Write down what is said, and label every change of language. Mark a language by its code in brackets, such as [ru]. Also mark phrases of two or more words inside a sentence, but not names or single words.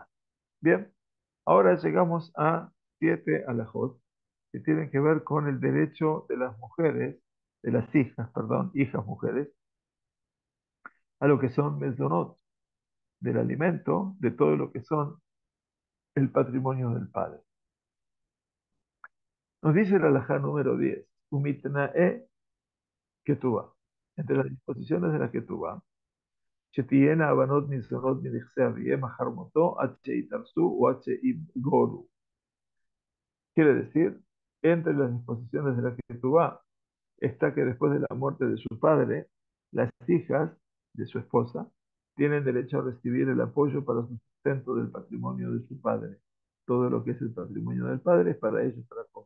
[es] Bien, ahora llegamos a 7 alajot que tienen que ver con el derecho de las mujeres, de las hijas, perdón, hijas mujeres, a lo que son mezonot. del alimento, de todo lo que son el patrimonio del padre. Nos dice la halajá número 10, [he] ומתנאי כתובה, [es] entre las disposiciones de la Ketubá, [he] שתהיינה הבנות ניזונות מנכסי אביהם אחר מותו עד שיתארסו או עד שיגורו. [es] Quiere decir, entre las disposiciones de la Ketubá está que después de la muerte de su padre, las hijas de su esposa tienen derecho a recibir el apoyo para su sustento del patrimonio de su padre. Todo lo que es el patrimonio del padre es para ellos, para comer.